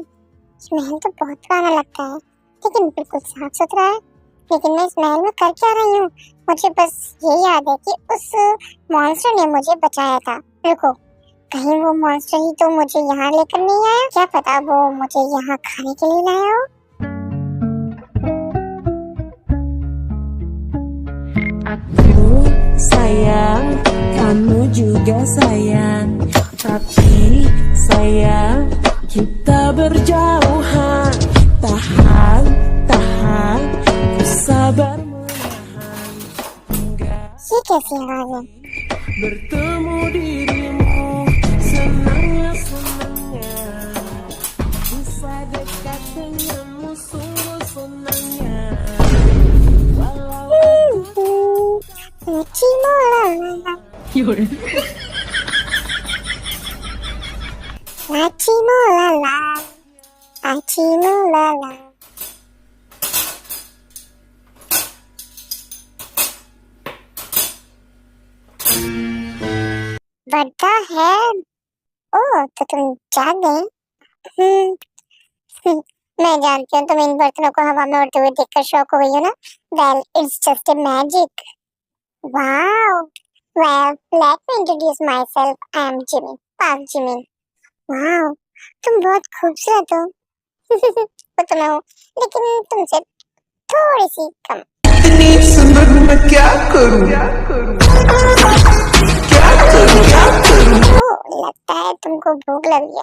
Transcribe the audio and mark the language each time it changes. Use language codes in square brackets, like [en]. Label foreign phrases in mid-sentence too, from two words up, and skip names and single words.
[hi] महल तो बहुत पुराना लगता है, लेकिन बिल्कुल साफ सुथरा है। लेकिन मैं इस महल में कर क्या रही हूँ? मुझे बस ये याद है कि उस मॉन्स्टर ने मुझे बचाया था। रुको, कहीं वो मॉन्स्टर ही तो मुझे यहाँ लेकर नहीं आया? क्या पता वो मुझे यहाँ खाने के लिए लाया हो? [id] Aku sayang, kamu juga sayang. Tapi sayang, kita berjauhan. Tahan, tahan, ku sabar menahan. [hi] ये कैसी आवाज है? [id] Bertemu dirimu, senangnya senangnya. Bisa dekat denganmu, sungguh senangnya. Laci molala, laci molala, laci molala। [hi] बड़ा है। ओह, तो तुम जाग गए। मैं जानती हूँ तुम इन बर्तनों को हवा में उड़ते हुए देखकर शॉक हो गई हो ना। [en] Well, it's just a magic. Wow. Well, let me introduce myself. I am Jimmy, Park Jimmy. [hi] Wow, तुम बहुत खूबसूरत हो। वो तो मैं हूँ, लेकिन तुमसे थोड़ी सी कम। इतनी सुंदर हूँ मैं क्या करूँ? ओह, लगता है तुमको भूख लगी है।